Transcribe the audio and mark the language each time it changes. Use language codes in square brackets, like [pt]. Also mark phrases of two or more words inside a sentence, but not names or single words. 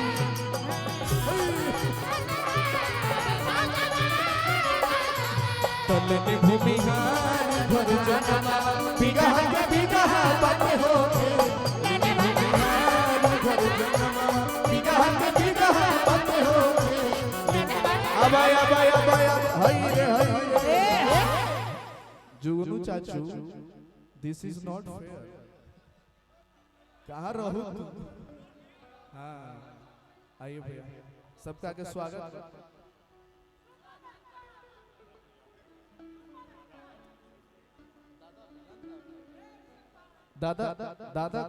[bho] तलने भूमिहार घर जनमवा बिगहा के बिगहा बाटे होके भूमिहार घर जनमवा बिगहा के बिगहा बाटे होके अबाय अबाय अबाय हई रे जुगनू चाचू [en] this is not fair [bho] कहाँ रहू हाँ आइए भैया सबका के स्वागत दादा दादा